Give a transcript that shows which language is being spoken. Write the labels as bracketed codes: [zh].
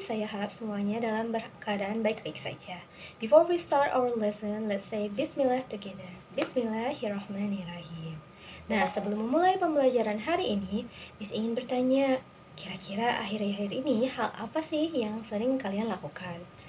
[id] Saya harap semuanya dalam keadaan baik-baik saja. [en] Before we start our lesson, let's say Bismillah together. [ar] Bismillahirrahmanirrahim. [id] Nah, sebelum memulai pembelajaran hari ini, Miss ingin bertanya, kira-kira akhir-akhir ini hal apa sih yang sering kalian lakukan?